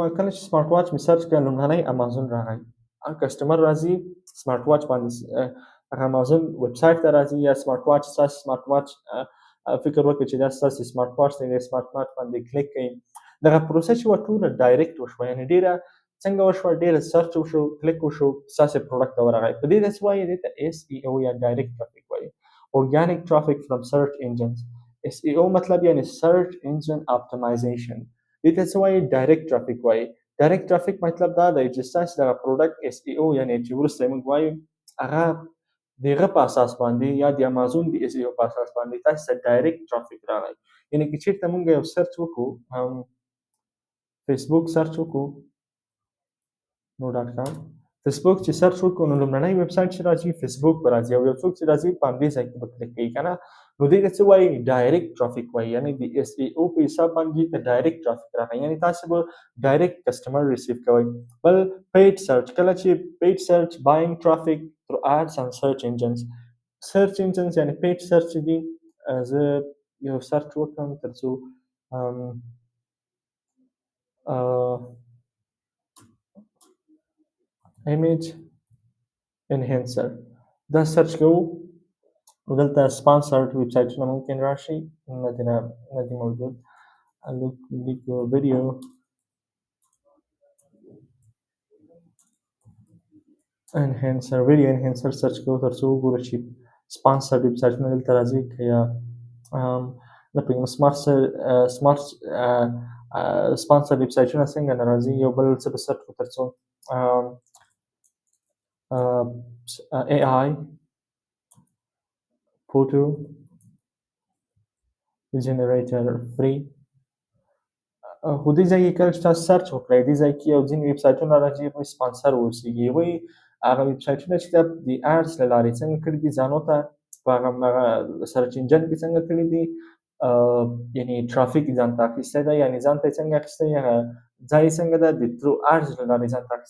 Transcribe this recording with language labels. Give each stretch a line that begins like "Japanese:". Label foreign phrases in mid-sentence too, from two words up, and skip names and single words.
Pashto: کله چې
English: smart watch
Pashto: مې سرچ کړ لومړنی امازون راغی. کسټمر راځي
English: smart watch
Pashto: باندې هغه امازون
English: web site
Pashto: ته راځي یا
English: smart watch
Pashto: ستاسې
English: smart watch
Pashto: فکر وکړئ چې دا ستاسې
English: smart watch
Pashto: دی د
English: smart watch
Pashto: باندې کلیک کوئ. دغه پروسه چې وه ټوله ډایرکټ وشوه یعنې ډېره څنګه وشوه ډېره سرچ وشو کلیک وشو ستاسې پروډکټ ته ورغی. په دې داسې وایي دې ته SEO یا
English: direct traffic
Pashto: وایي.
English: Organic traffic from search engines.
Pashto: SEO مطلب یعنې
English: search engine optimization.
Pashto: دې ته څه وایي
English: direct traffic
Pashto: وایي.
English: direct traffic
Pashto: مطلب دا دی چې ستاسې دغه پروډکټ SEO یعنې چې وروسته یې موږ وایو هغه د هغه په اساس باندې یا د امازون د SEO په اساس باندې تاسې ته
English: direct traffic
Pashto: راغی. یعنې که چېرته موږ یو سرچ وکړو فیسبوک سرچ وکړو .com فیسبوک چې سرچ وکړو نو لومړنی ویب سایټ چې راځي فیسبوک به راځي او یو څوک چې راځي په همدې ځای کې به کلیک کوي که نه. نو دې ته څه وایي
English: direct traffic
Pashto: وایي. یعنې د SEO په حساب باندې ته
English: direct traffic
Pashto: راغی یعنې تاسې به
English: direct customer receive
Pashto: کوئ. بل
English: paid search
Pashto: کله چې
English: paid search buying traffic through ads and search engines. search engines
Pashto: یعنې
English: paid search
Pashto: دي. زه یو سرچ وکړم تر څو
English: image enhancer
Pashto: دا سرچ کوو نو دلته
English: sponsored web
Pashto: سایټونه ممکن راشي نه دي موجود. لیک
English: video enhancer
Pashto: سرچ کوو تر څو وګورو چې
English: sponsored web
Pashto: سایټونه دلته راځي که یا نه پوهېږم
English: sponsored web
Pashto: سایټونه څنګه نه راځي. یو بل څه به سرچ کړو تر څو
English: AI photo generator free.
Pashto: خو دې ځای کې کله چې تاسو سرچ وکړئ دې ځای کې یو ځینې ویب سایټونه راځي هغوی سپانسر واوسېږي. هغوی هغه ویب سایټونه چې د اډس له لارې څنګه کړي دي ځانو ته په هغه
English: search engine
Pashto: کې څنګه کړي دي یعنې ټرافیک یې ځان ته اخیستی دی یعنې ځان ته یې څنګه اخیستی هغه ځای یې څنګه ده د ترو اډس له لارې ځان ته اخیستی.